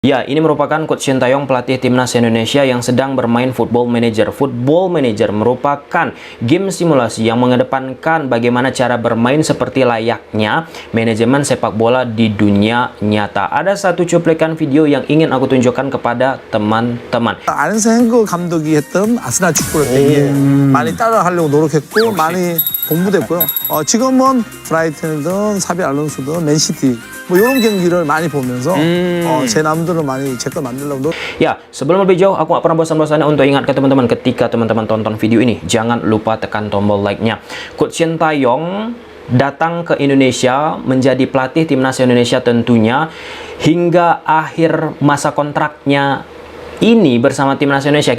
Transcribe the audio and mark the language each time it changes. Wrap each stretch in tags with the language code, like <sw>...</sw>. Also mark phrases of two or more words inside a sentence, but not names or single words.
<id>Ya, ini merupakan Coach Shin Tae-yong, pelatih timnas Indonesia yang sedang bermain Football Manager. Football Manager merupakan game simulasi yang mengedepankan bagaimana cara bermain seperti layaknya manajemen sepak bola di dunia nyata. Ada satu cuplikan video yang ingin aku tunjukkan kepada teman-teman.</id> <ko>아른센거 감독이 했던 아스날 축구를 되게 많이 따라하려고 노력했고 많이 공부됐고요. 지금은 브라이튼이든 사비 알론소든 맨시티 뭐 이런 경기를 많이 보면서 제 남들을 많이 제 거 만들려고 노력.</ko> <id>Ya, sebelum lebih jauh, aku gak pernah bosan-bosannya untuk ingatkan teman-teman, ketika teman-teman tonton video ini, jangan lupa tekan tombol like-nya. Coach Shin Tae-yong datang ke Indonesia menjadi pelatih timnas Indonesia tentunya hingga akhir masa kontraknya ini bersama timnas Indonesia.</id>